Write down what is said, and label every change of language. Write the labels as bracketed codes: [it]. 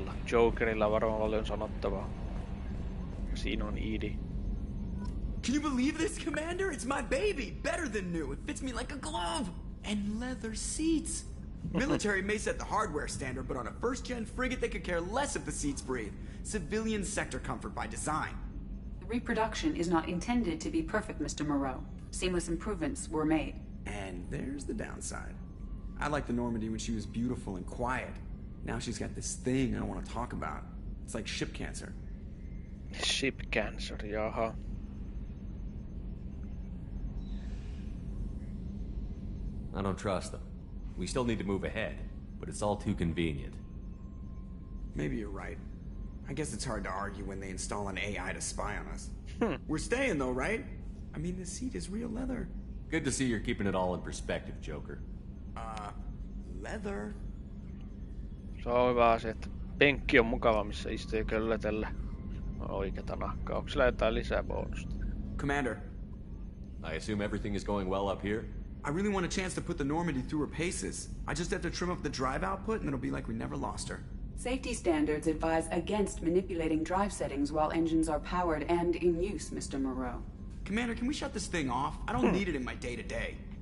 [fi] Jokerilla varmaan paljon sanottavaa. Siinä on Edie. [en] Can you believe this, Commander? It's my baby! Better than new! It fits me like a glove! And leather seats! Military may set the hardware standard, but on a first-gen frigate they could care less if the seats breathe. Civilian sector comfort by design. The reproduction is not intended to be perfect, Mr. Moreau. Seamless improvements were made. And there's the downside. I liked the Normandy when she was beautiful and quiet. Now she's got this thing I want to talk about. It's like ship cancer. Ship cancer, jaha. I don't trust them. We still need to move ahead, but it's all too convenient. Maybe you're right. I guess it's hard to argue when they install an AI to spy on us. We're staying though, right? I mean, the seat is real leather. Good to see you're keeping it all in perspective, Joker. Leather? [fi] Se on hyvä asia, että penkki on mukava, missä istuu ja köllötellä oikeata nahkaa. Onko sillä jotain lisää bonusta? [en] Commander. I assume everything is going well up here? I really want a chance to put the Normandy through her paces. I just have to trim up the drive output and it'll be like we never lost her. Safety standards advise against manipulating drive settings while engines are powered and in use, Mr. Moreau. Commander, can we shut this thing off? I don't need it in my day-to-day.